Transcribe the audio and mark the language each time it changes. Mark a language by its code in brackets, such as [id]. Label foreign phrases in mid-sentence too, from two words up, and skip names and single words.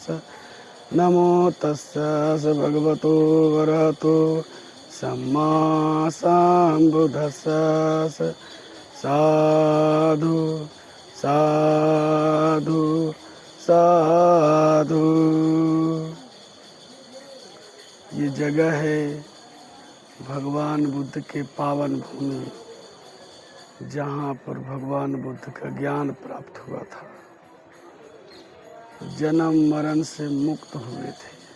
[pi] नमो तस्स भगवतो वरहतो सम्मा सम्बुद्धस्स। साधु साधु साधु। [hi] ये जगह है भगवान बुद्ध के पावन भूमि, जहाँ पर भगवान बुद्ध का ज्ञान प्राप्त हुआ था, जन्म मरण से मुक्त हुए थे।